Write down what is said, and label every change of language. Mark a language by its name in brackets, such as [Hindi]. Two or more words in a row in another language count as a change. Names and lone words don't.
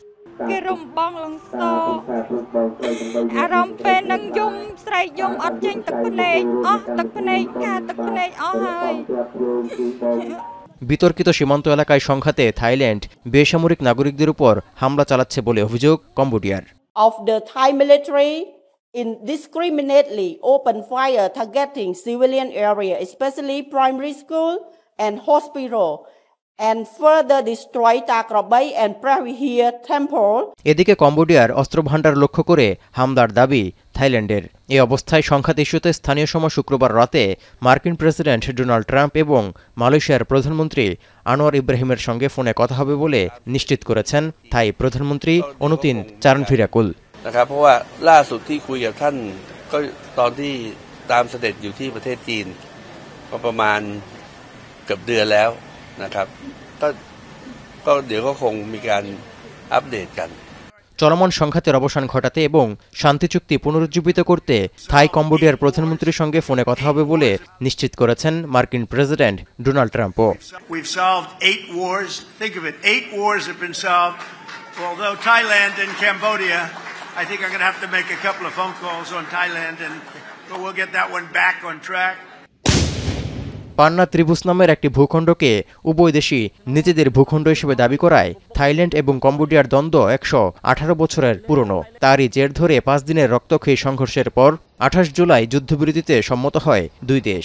[Bangla] বিতর্কিত সীমান্ত এলাকায় সংঘাতে থাইল্যান্ড বেসামরিক নাগরিকদের উপর হামলা চালাচ্ছে বলে অভিযোগ কম্বোডিয়ার। [English] Of the Thai military indiscriminately open fire targeting civilian area, especially primary school and hospital, and further destroy Takrabai and Pravihir temple. [Bangla] এদিকে কম্বোডিয়ার অস্ত্রভান্ডার লক্ষ্য করে হামলার দাবি থাইল্যান্ডের। এই অবস্থায় সংঘাত ইস্যুতে স্থানীয় সময় শুক্রবার রাতে মার্কিন প্রেসিডেন্ট ডোনাল্ড ট্রাম্প এবং মালয়েশিয়ার প্রধানমন্ত্রী আনোয়ার ইব্রাহিমের সঙ্গে ফোনে কথা হবে বলে নিশ্চিত করেছেন থাই প্রধানমন্ত্রী অনুতিন চারানফিরাকুল। [Thai] นะครับเพราะว่าล่าสุดที่คุยกับท่านก็ตอนที่ตามเสด็จอยู่ที่ประเทศจีนก็ประมาณเกือบเดือนแล้วนะครับก็เดี๋ยวก็คงมีการอัปเดตกัน [Bangla] চলমান সংঘাতের অবসান ঘটাতে এবং শান্তি চুক্তি পুনরুজ্জীবিত করতে থাই কম্বোডিয়ার প্রধানমন্ত্রীর সঙ্গে ফোনে কথা হবে বলে নিশ্চিত করেছেন মার্কিন প্রেসিডেন্ট ডোনাল্ড ট্রাম্পও। [English] We've solved 8 wars. Think of it, 8 wars have been solved. Although Thailand and Cambodia, I think I'm going to have to make a couple of phone calls on Thailand, but we'll get that one back on track. [Bangla] পান্না ত্রিভুজ নামের একটি ভূখণ্ডকে উভয় দেশই নিজেদের ভূখণ্ড হিসেবে দাবি করায় থাইল্যান্ড এবং কম্বোডিয়ার দ্বন্দ্ব ১১৮ বছরের পুরনো। তারই জের ধরে ৫ দিনের রক্তক্ষয়ী সংঘর্ষের পর ২৮ জুলাই যুদ্ধবিরতিতে সম্মত হয় দুই দেশ।